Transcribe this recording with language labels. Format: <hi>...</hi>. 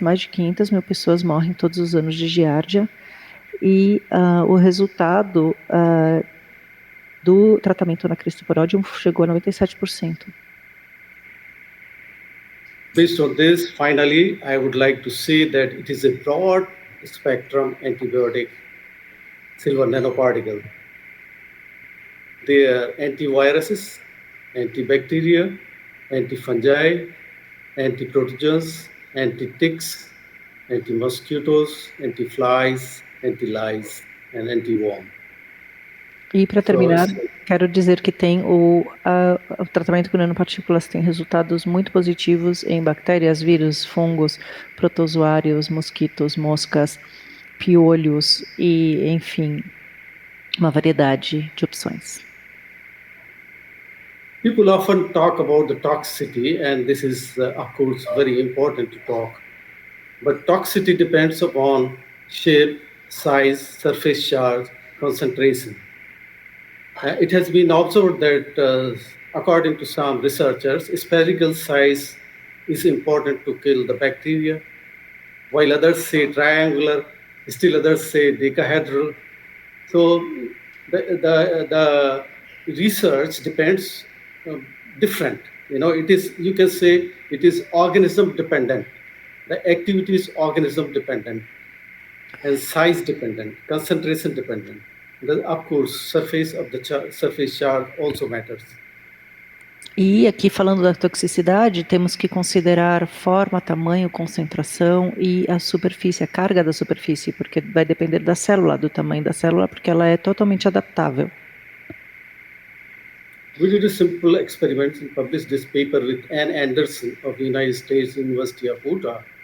<pt>Mais de 500 mil pessoas morrem todos os anos de Giardia, e o resultado do tratamento na Cristoporódium chegou a 97%.</pt> <en>Based on this, finally, I would like to say that it is a broad spectrum antibiotic, silver nanoparticle. They are antiviruses, antibacteria, antifungi, antiprotogens, anti-ticks, anti-mosquitoes, anti-flies, anti-lice, and anti-worm.</en> <pt>E para terminar, quero dizer que tem o tratamento com nanopartículas tem resultados muito positivos em bactérias, vírus, fungos, protozoários, mosquitos, moscas, piolhos e, enfim, uma variedade de opções.</pt> <en>People often talk about the toxicity, and this is, of course, very important to talk. But toxicity depends upon shape, size, surface charge, concentration. It has been observed that, according to some researchers, spherical size is important to kill the bacteria, while others say triangular, still others say decahedral. So the research depends different. It is, you can say, it is organism dependent. The activity is organism dependent and size dependent, concentration dependent. Of course, surface charge also matters.</en> <pt>E aqui falando da toxicidade, temos que considerar forma, tamanho, concentração e a superfície, a carga da superfície, porque vai depender da célula, do tamanho da célula, porque ela é totalmente adaptável.</pt> <en>We did a simple experiment and published this paper with Ann Anderson of the United States University of Utah.</en>